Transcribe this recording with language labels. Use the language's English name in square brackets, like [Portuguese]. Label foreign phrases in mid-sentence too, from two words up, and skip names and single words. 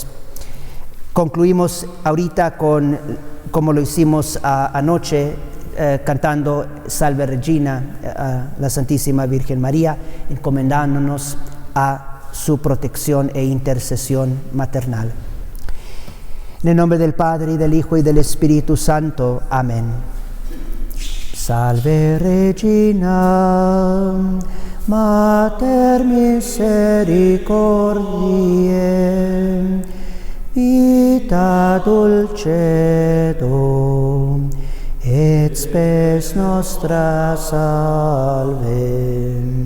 [Spanish] Concluimos ahorita como lo hicimos anoche, cantando Salve Regina, a la Santísima Virgen María, encomendándonos a su protección e intercesión maternal. En el nombre del Padre, y del Hijo, y del Espíritu Santo. Amén. [Latin] Salve Regina, Mater misericordiae, vita dulcedo et spes nostra salve.